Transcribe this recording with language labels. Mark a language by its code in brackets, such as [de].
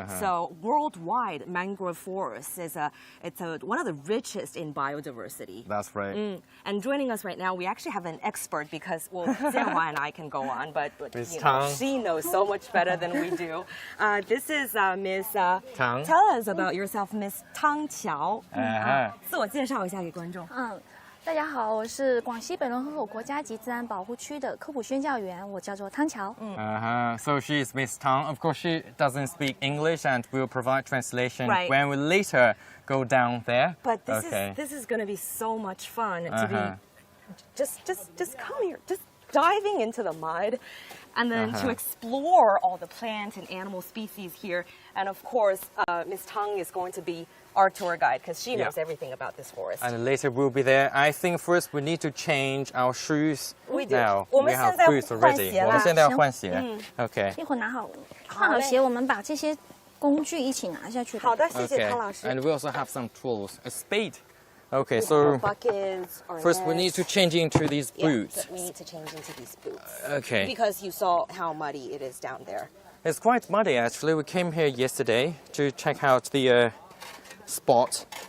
[en] So worldwide, mangrove forests is one of the richest in biodiversity. That's right. And joining us right now, we actually have an expert because, well, Jianhua and I can go on, but you know, she knows so much better than we do. This is Miss Tang. Tell us about yourself, Miss Tang Qiao. [zh] 自我介绍一下给观众。大家好，我是广西北仑河口国家级自然保护区的科普宣教员，我叫做汤乔。 [en] So she is Miss Tang. Of course, she doesn't speak English, and will provide translation when we later go down there. But this is going to be so much fun to be just come here, just diving into the mud, and then to explore all the plant and animal species here. And of course, Miss Tang is going to be our tour guide because she knows everything about this forest. And later we'll be there. I think first we need to change our shoes. We do. Now we have boots already. [zh] 我们现在要换鞋。Okay. 一会儿换好鞋，我们把这些工具一起拿下去。好的，谢谢汤老师。 [en] And we also have some tools, a spade. Okay, so buckets, first we need to change into these boots. We need to change into these boots. Okay. Because you saw how muddy it is down there. It's quite muddy actually. We came here yesterday to check out the spot.